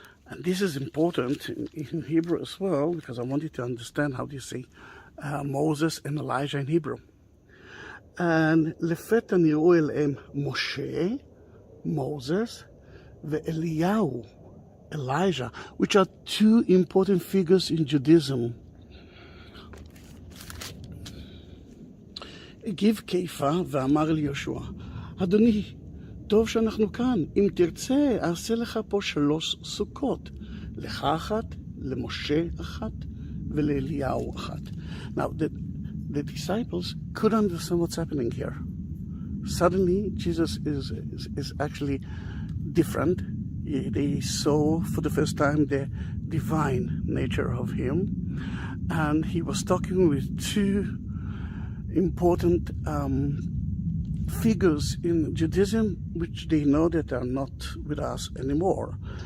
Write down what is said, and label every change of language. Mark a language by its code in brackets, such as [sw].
[en] And this is important in Hebrew as well, because I want you to understand how they say Moses and Elijah in Hebrew. And [he] לפתע נראו אליהם [en] משה, Moses, ואליהו, Elijah, which are two important figures in Judaism. [he] הגיב כיפה ואמר אל יהושע, אדוני, טוב שאנחנו כאן, אם תרצה, אעשה לך פה 3 סוכות, לך אחת, למשה אחת, ולאליהו אחת. [en] Now, the disciples couldn't understand what's happening here. Suddenly, Jesus is actually different. They saw for the first time the divine nature of him, and he was talking with 2 important figures in Judaism, which they know that are not with us anymore.